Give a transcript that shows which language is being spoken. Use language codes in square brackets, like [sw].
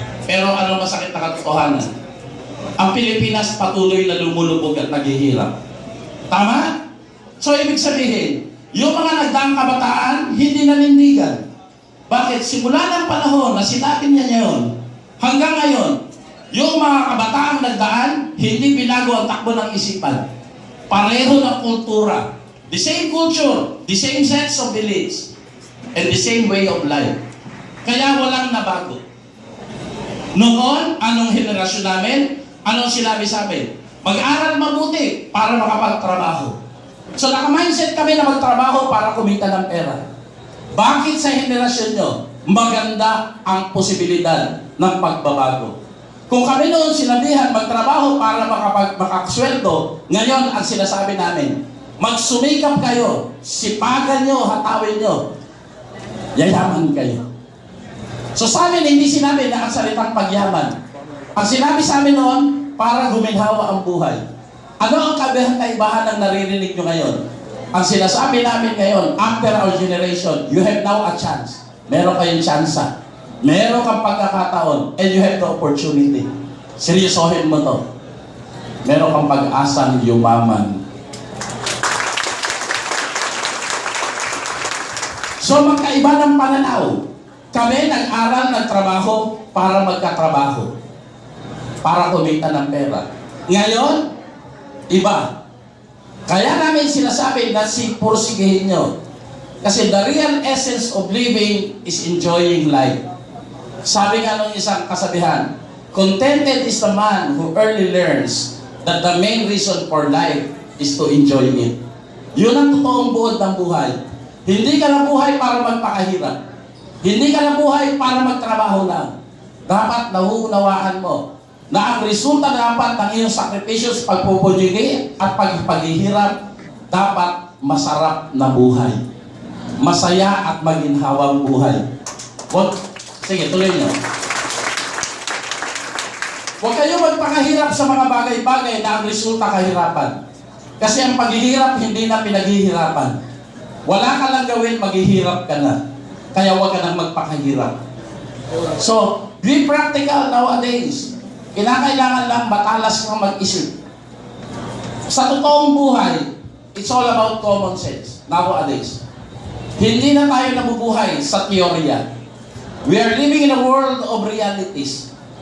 [tl] Pero ano masakit na katotohanan? Ang Pilipinas patuloy na lumulubog at naghihirap. Tama? So ibig sabihin, yung mga nagdaang kabataan, hindi nanindigan. Bakit? Simula ng panahon na sinabi niya ngayon, hanggang ngayon, yung mga kabataang nagdaan, hindi binago ang takbo ng isipan. Pareho ng kultura. [en] The same culture, the same sets of beliefs, and the same way of life. [tl] Kaya walang nabago. Noon, anong henerasyon namin? Anong sinabi sa amin? Mag-aral mabuti para makapagtrabaho. So naka-mindset kami na magtrabaho para kumita ng pera. Bakit sa henerasyon nyo, maganda ang posibilidad ng pagbabago? Kung kami noon sinabihan magtrabaho para makakasweldo, ngayon ang sinasabi namin, magsumikap kayo, sipagan nyo, hatawin nyo, yayaman kayo. So sa amin, hindi sinabi na ang salitang pagyaman. Ang sinabi sa amin noon, para guminhawa ang buhay. Ano ang kaibahan ng naririnig nyo ngayon? Ang sinasabi namin ngayon, [en] after our generation, you have now a chance. [tl] Meron kayong tsansa. Meron kang pagkakataon, [en] and you have the opportunity. [tl] Seryosohin mo to. Meron kang pag-asang yumaman. So magkaiba ng pananaw. Kami nag-aral, nagtrabaho para magkatrabaho. Para kumita ng pera. Ngayon, iba. Kaya namin sinasabi na pursigihin nyo. [en] Kasi the real essence of living is enjoying life. [tl] Sabi nga nung isang kasabihan, [en] contented is the man who early learns that the main reason for life is to enjoy it. [tl] Yun ang totoong buod ng buhay. Hindi ka nabuhay para magpakahirap. Hindi ka nabuhay para magtrabaho lang. Dapat nauunawaan mo na ang resulta dapat ng iyong sakripisyo, pagpupujigi at paghihirap, dapat masarap na buhay. Masaya at maginhawang buhay. Sige, tuloy nyo. Huwag kayo magpakahirap sa mga bagay-bagay na ang resulta kahirapan. Kasi ang paghihirap hindi na pinaghihirapan. Wala ka lang gawin, maghihirap ka na. Kaya huwag ka nang magpakahirap. [en] So, be practical nowadays. [tl] Kinakailangan lang batalas kang mag-isip. Sa totoong buhay, [en] it's all about common sense nowadays. [tl] Hindi na tayo nabubuhay sa teorya. [en] We are living in a world of realities.